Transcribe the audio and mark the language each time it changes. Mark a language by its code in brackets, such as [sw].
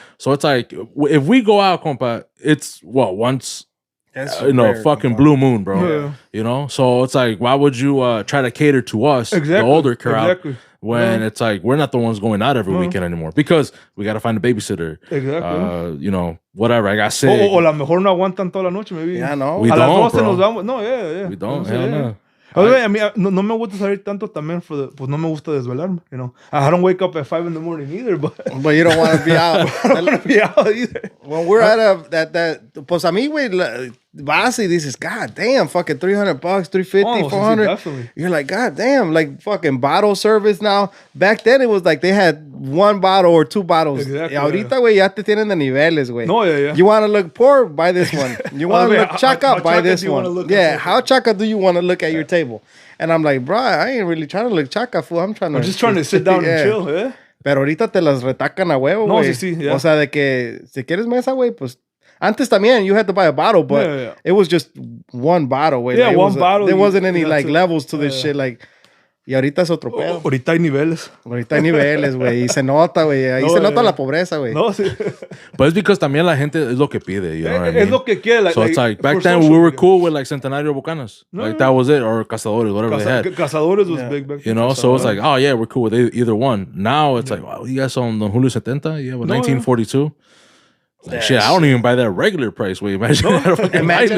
[en] So it's like, if we go out, compa, it's once. Fucking blue moon, bro. Yeah. You know, so it's like, why would you try to cater to us, the older crowd, when it's like we're not the ones going out every weekend anymore because we got to find a babysitter. Exactly. You know, whatever. I got sick. [es] O la mejor no aguantan toda la noche, maybe. [en] Yeah, no. We [es] a [en] don't, [es] las 12 [en] bro. [es] nos vamos. [en] No, yeah. We don't. Hell no. [es] I mean, no me gusta salir tanto también pues no me gusta desvelarme, you know. [en] I don't wake up at 5 a.m. either, but you don't want to be out. I don't want to be out either. When we're at that [es] pues a mí, güey, vas y dices, [en] God damn, fucking $300, $350, $400. [es] Sí, [en] you're like, God damn, like fucking bottle service now. Back then it was like they had one bottle or two bottles. Exactly. [es] Y ahorita, güey, ya te tienen de niveles, güey. [en] No, yeah. You want to look poor? Buy this one. You want to look chaka? Buy this one. Yeah, how chaka do you want to look at your table? And I'm like, bro, I ain't really trying to look chaka, fool. I'm just trying to sit down and chill, eh? [es] Pero ahorita te las retacan a huevo, güey. No, sí, yeah. O sea, de que si quieres mesa, güey, pues antes también [en] you had to buy a bottle, but it was just one bottle, güey. Yeah, like, one bottle. There wasn't any like levels to this shit, like. [es] Y ahorita es otro pedo. Ahorita hay niveles. Ahorita hay niveles, güey. Y se nota, güey. Ahí se nota la pobreza, güey. No, sí. [en] But it's because [es] también la gente es lo que pide, [en] you know what I mean? [es] Es lo que quiere. [en] So it's like, back then we were cool with like Centenario Bucanas. Like that was it. Or Cazadores, whatever they had. Cazadores was big back then. You know, so it's like, oh yeah, we're cool with either one. Now it's like, wow, you guys on the Julio 70? Yeah, with 1942. Like, shit, I don't even buy that regular price. Wait, imagine